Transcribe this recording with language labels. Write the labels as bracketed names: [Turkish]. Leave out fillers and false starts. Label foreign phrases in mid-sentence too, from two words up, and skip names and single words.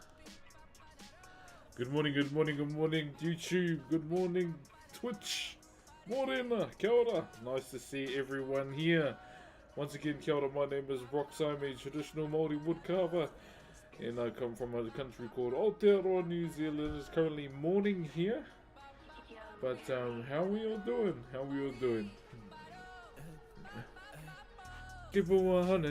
[English] Good morning, good morning, good morning, YouTube. Good morning, Twitch. [Māori] Morena, kia ora. [English] Nice to see everyone here. Once again, [Māori] kia ora, [English] my name is Brock. I'm a traditional Maori woodcarver, and I come from a country called Aotearoa, New Zealand. It's currently morning here. But how we all doing? How we all doing? Keep it 100.